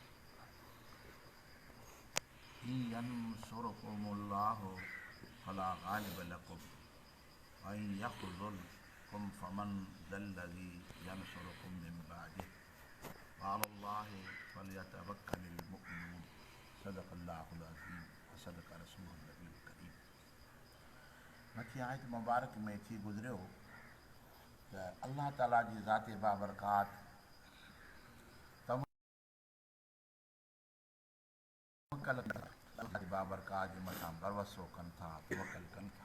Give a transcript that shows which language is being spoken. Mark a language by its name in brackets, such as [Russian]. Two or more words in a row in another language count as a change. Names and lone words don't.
[Arabic] إن ينصركم الله فلا غالب لكم وإن يخذلكم فمن ذا الذي ينصركم من بعده وعلى الله فليتوكل المؤمنون صدق الله العظيम وصدق रसूलुहु [Sindhi] नबी करीम। मथी आयत मुबारक में थी गुज़रियो त अल्लाह ताला जी ज़ात बाबरकात अल्लाह जी बाबरकात जे मथां भरवसो कनि था, तवक्कुल कनि था।